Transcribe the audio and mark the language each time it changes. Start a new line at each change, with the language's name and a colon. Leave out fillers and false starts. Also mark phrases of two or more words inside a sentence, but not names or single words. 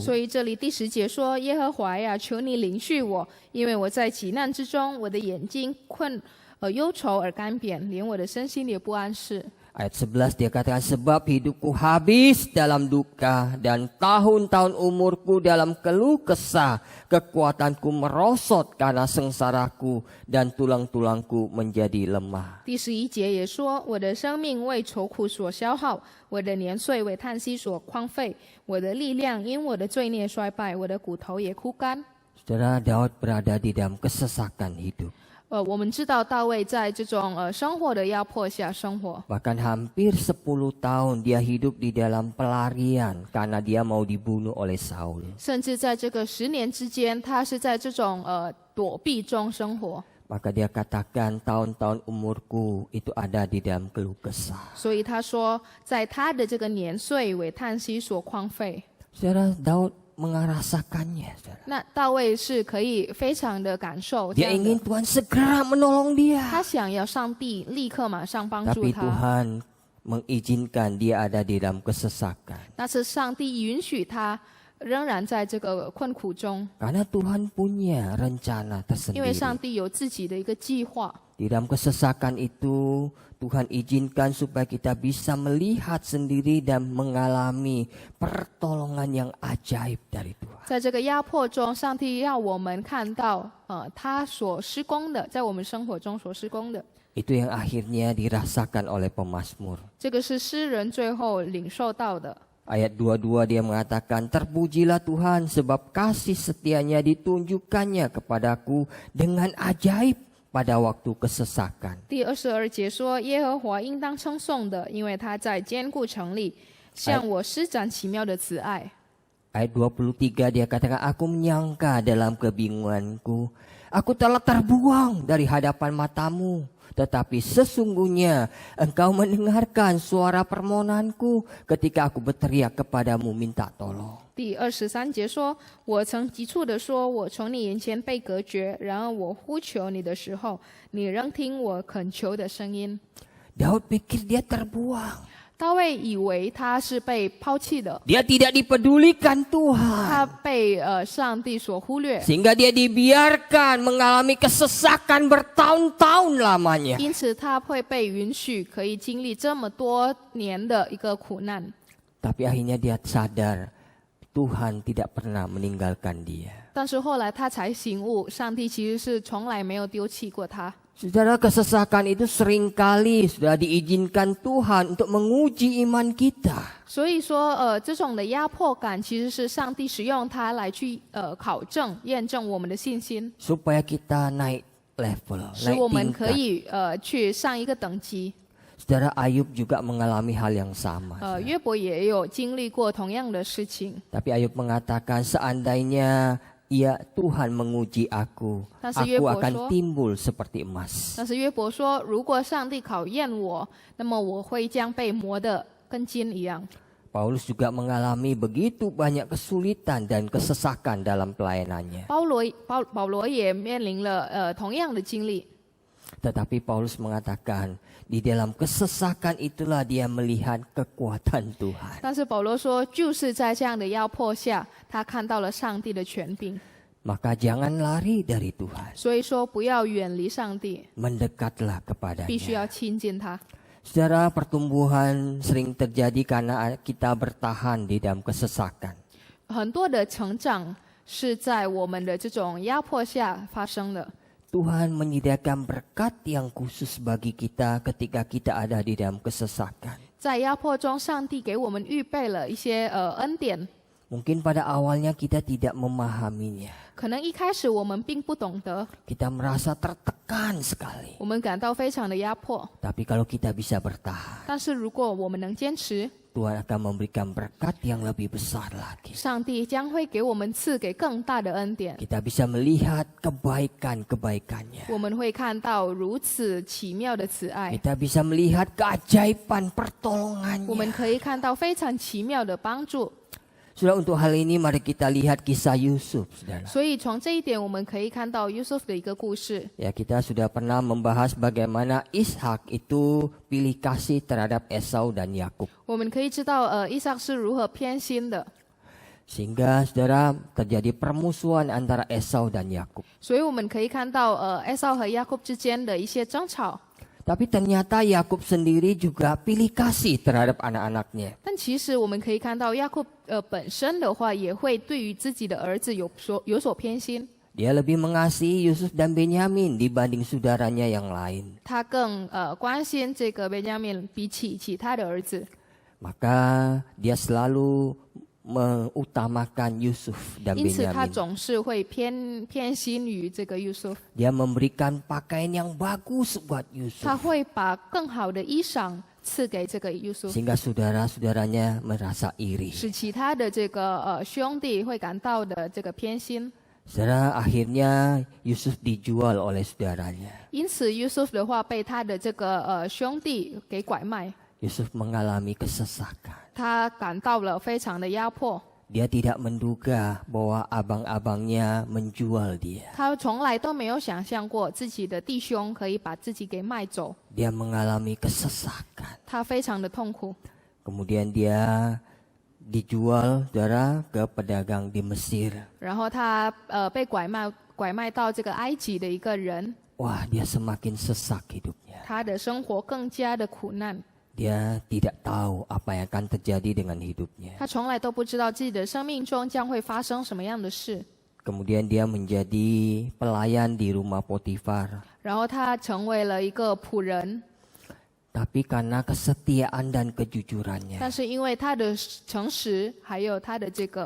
Chinese: 所以这里第10节说：“耶和华呀，求你领恤我，因为我在急难之中，我的眼睛忧愁而干瘪，连我的身心也不安适。”
Indonesian: Ayat 11 dia katakan, sebab hidupku habis dalam duka dan tahun-tahun umurku dalam keluh kesah, kekuatanku merosot karena sengsaraku dan tulang-tulangku menjadi lemah.
Chinese: 第11节也说：“我的生命为愁苦所消耗，我的年岁为叹息所荒废，我的力量因我的罪孽衰败，我的骨头也枯干。”
Indonesian: Saudara, Daud berada di dalam kesesakan hidup.
Chinese: 我们知道大卫在这种生活的压迫下生活，
Indonesian: Bahkan hampir 10 tahun dia hidup di dalam pelarian karena dia mau dibunuh oleh Saul.
Chinese: 甚至在这个10年之间，他是在这种躲避中生活。
Indonesian: Maka dia katakan tahun-tahun umurku itu ada di dalam keluh kesah.
Chinese: 所以他说，在他的这个年岁为叹息所荒废。
Indonesian: Saudara, Daud merasakannya. Saudara.
Chinese: 那大卫是可以非常的感受这
Indonesian: Dia
Chinese: 样
Indonesian: ingin
Chinese: 的，
Indonesian: Tuhan segera menolong dia.
Chinese: 他想要上帝立刻马上帮助
Indonesian: Tapi
Chinese: 他，
Indonesian: Tuhan mengizinkan dia ada di dalam kesesakan.
Chinese: 但是上帝允许他仍然在这个困苦中，
Indonesian: Karena Tuhan punya rencana
Chinese: 因为上
Indonesian: tersendiri.
Chinese: 帝有自己的一个计划。
Indonesian: Di dalam kesesakan itu Tuhan izinkan supaya kita bisa melihat sendiri dan mengalami pertolongan yang ajaib dari Tuhan.
Chinese: 在这个压迫中，上帝要我们看到，他所施工的，在我们生活中所施工的，
Indonesian: Itu yang akhirnya dirasakan oleh pemazmur.
Chinese: 这个是诗人最后领受到的。
Indonesian: Ayat 22 dia mengatakan, terpujilah Tuhan sebab kasih setianya ditunjukkannya kepadaku dengan ajaib pada waktu kesesakan.
Chinese: 第22节说：“耶和华应当称颂的，因为他在坚固城里向我施展奇妙的慈爱。”
Indonesian: Ayat 23 dia katakan, aku menyangka dalam kebingunganku, aku telah terbuang dari hadapan matamu. Tetapi sesungguhnya engkau mendengarkan suara permohonanku ketika aku berteriak kepadamu minta tolong.
Chinese: 第23节说：“我曾急促地说，我从你眼前被隔绝。然而我呼求你的时候，你仍听我恳求的声音。”
Indonesian: Daud pikir dia terbuang.
Chinese: 大卫以为他是被抛弃的，
Indonesian: Dia tidak dipedulikan
Chinese: 他
Indonesian: Tuhan.
Chinese: 被上帝所忽略，
Indonesian: Sehingga dia dibiarkan mengalami kesesakan bertahun-tahun lamanya.
Chinese: 因此他会被允许可以经历这么多年的一个苦难。
Indonesian: Tapi akhirnya dia sadar Tuhan tidak pernah meninggalkan dia.
Chinese: 但是后来他才醒悟，上帝其实是从来没有丢弃过他。
Indonesian: Saudara, kesesakan itu seringkali sudah diizinkan Tuhan untuk menguji iman kita.
Chinese: 所以说，这种的压迫感其实是上帝使用它来去考证、验证我们的信心，
Indonesian: Supaya kita naik level,
Chinese: 使
Indonesian: naik
Chinese: 我们可
Indonesian: tingkat.
Chinese: 以去上一个等级。
Indonesian: Saudara, Ayub juga mengalami hal yang sama.
Chinese: 约伯也有经历过同样的事情，
Indonesian: Tapi Ayub mengatakan seandainya Tuhan menguji aku, Tapi Ayub aku akan berkata, timbul seperti emas.
Chinese: 但是约伯说，如果上帝考验我，那么我会将被磨得跟金一样。
Indonesian: Paulus juga mengalami begitu banyak kesulitan dan kesesakan dalam pelayanannya.
Chinese: 保罗也面临了同样的经历，
Indonesian: Tetapi Paulus mengatakan, di dalam kesesakan itulah dia melihat kekuatan Tuhan.
Chinese: 但是保罗说，就是在这样的压迫下，他看到了上帝的权柄。
Indonesian: Maka jangan lari dari Tuhan.
Chinese: 所以说，不要远离上帝，
Indonesian: Mendekatlah
Chinese: 必须
Indonesian: kepadanya.
Chinese: 要亲近他。
Indonesian: Saudara, pertumbuhan sering terjadi karena kita bertahan di dalam kesesakan.
Chinese: 很多的成长是在我们的这种压迫下发生的。
Indonesian: Tuhan menyediakan berkat yang khusus bagi kita ketika kita ada di dalam kesesakan.
Chinese: 在压迫中，上帝给我们预备了一些恩典。
Indonesian: Mungkin pada awalnya kita tidak memahaminya.
Chinese: 可能一开始我们并不懂得，
Indonesian: Kita merasa tertekan sekali.
Chinese: 我们感到非常的压迫。
Indonesian: Tapi kalau kita bisa bertahan,
Chinese: 但是如果我们能坚持，
Indonesian: Tuhan akan memberikan berkat yang lebih besar lagi.
Chinese: 上帝将会给我们赐给更大的恩典。
Indonesian: Kita bisa melihat kebaikan-kebaikannya.
Chinese: 我们会看到如此奇妙的慈爱，
Indonesian: Kita bisa melihat keajaiban
Chinese: 我们
Indonesian: pertolongannya.
Chinese: 可以看到非常奇妙的帮助。
Indonesian: Sudah untuk hal ini mari kita lihat kisah Yusuf, saudara.
Chinese: 所以从这一点，我们可以看到 Yusuf 的一个故事。
Indonesian: Ya, kita sudah pernah membahas bagaimana Ishak itu pilih kasih terhadap Esau dan Yakub.
Chinese: 我们可以知道，以撒是如何偏心的，
Indonesian: Sehingga saudara terjadi permusuhan antara Esau dan Yakub.
Chinese: 所以我们可以看到Esau 和雅各之间的一些争吵。
Indonesian: Tapi ternyata Yakub sendiri juga pilih kasih terhadap anak-anaknya.
Chinese: 但其实我们可以看到，雅各本身的话，也会对于自己的儿子有所偏心。
Indonesian: Dia lebih mengasihi Yusuf dan Benyamin dibanding saudaranya yang lain.
Chinese: 他更关心这个benjamin比起其他的儿子，
Indonesian: Maka dia selalu mengutamakan Yusuf dan
Chinese: 因此他
Indonesian: Benyamin.
Chinese: 总是会偏心于这个 Yusuf。
Indonesian: Dia memberikan pakaian yang bagus buat
Chinese: 他
Indonesian: Yusuf.
Chinese: 会把更好的衣裳赐给这个 Yusuf，
Indonesian: Sehingga saudara-saudaranya merasa iri.
Chinese: 使其他的这个兄弟会感到的这个偏心。
Indonesian: Saudara, akhirnya Yusuf dijual oleh saudaranya.
Chinese: 因此 Yusuf 的话被他的这个兄弟给拐卖，
Indonesian: Yusuf mengalami kesesakan.
Chinese: 他感到了非常的压迫。
Indonesian: Dia tidak menduga bahwa abang-abangnya menjual dia.
Chinese: 他从来都没有想象过自己的弟兄可以把自己给卖走，
Indonesian: Dia mengalami kesesakan.
Chinese: 他非常的痛苦。
Indonesian: Kemudian dia dijual, saudara, ke pedagang di Mesir.
Chinese: 然后他被拐卖到这个埃及的一个人，
Indonesian: Wah, dia semakin sesak hidupnya.
Chinese: 他的生活更加的苦难。
Indonesian: Dia tidak tahu apa yang akan terjadi dengan hidupnya.
Chinese: 他从来都不知道自己的生命中将会发生什么样的事。
Indonesian: Kemudian dia menjadi pelayan di rumah Potifar.
Chinese: 然后他成为了一个仆人，
Indonesian: Tapi karena kesetiaan dan kejujurannya,
Chinese: 但是因为他的诚实，还有他的这个